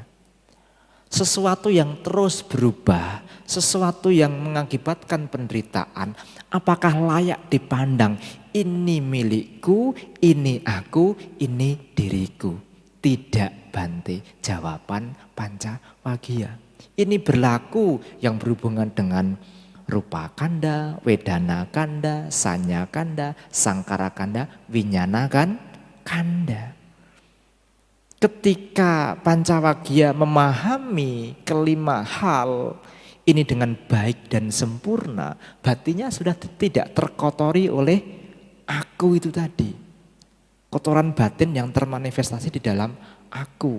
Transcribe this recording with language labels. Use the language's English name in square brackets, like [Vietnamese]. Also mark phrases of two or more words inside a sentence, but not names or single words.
[Indonesian] Sesuatu yang terus berubah, sesuatu yang mengakibatkan penderitaan, apakah layak dipandang ini milikku, ini aku, ini diriku? Tidak Bante, jawaban Pancawagya. Ini berlaku yang berhubungan dengan rupa kanda, wedana kanda, sanya kanda, sangkara kanda, winyana kanda. Ketika Pancawagya memahami kelima hal ini dengan baik dan sempurna, batinnya sudah tidak terkotori oleh aku itu tadi. Kotoran batin yang termanifestasi di dalam aku.